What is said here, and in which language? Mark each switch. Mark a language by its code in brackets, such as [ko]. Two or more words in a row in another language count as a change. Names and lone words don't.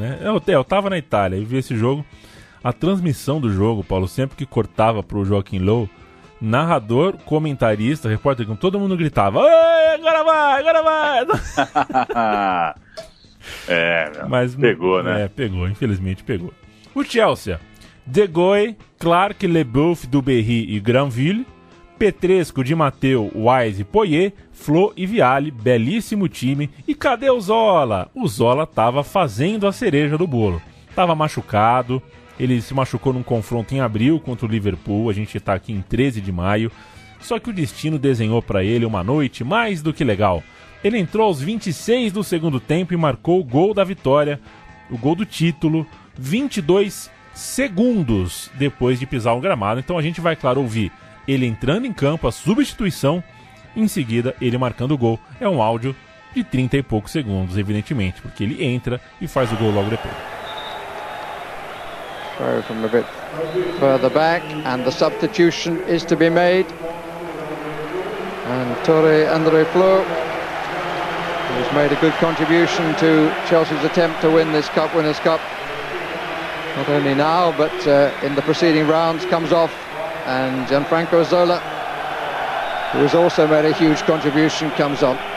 [pt] Eu tava na Itália e vi esse jogo. a transmissão do jogo, Paulo, sempre que cortava pro Joaquim Low, narrador, comentarista, repórter, com todo mundo gritava: agora vai, agora vai! Mas pegou, né? Pegou, infelizmente pegou. O Chelsea: De Goey, Clark, Leboeuf, Duberry e Granville, Petresco, Di Matteo, Wise, Poyet, Flo e Vialli, belíssimo time. E cadê o Zola? O Zola tava fazendo a cereja do bolo. Tava machucado, ele se machucou num confronto em abril contra o Liverpool, a gente tá aqui em 13 de maio. Só que o destino desenhou para ele uma noite mais do que legal. Ele entrou aos 26 do segundo tempo e marcou o gol da vitória, o gol do título, 22 segundos depois de pisar o gramado. Então a gente vai, claro, ouvir ele entrando em campo, a substituição, em seguida ele marcando o gol. É um áudio de 30 e poucos segundos, evidentemente, porque ele entra e faz o gol logo depois. [en] Throw from a bit further back, and the substitution is to be made. And André Flo, who's made a good contribution to Chelsea's attempt to win this Cup Winners' Cup, not only now but in the preceding rounds, comes off, and Gianfranco Zola, who has also made a huge contribution, comes on.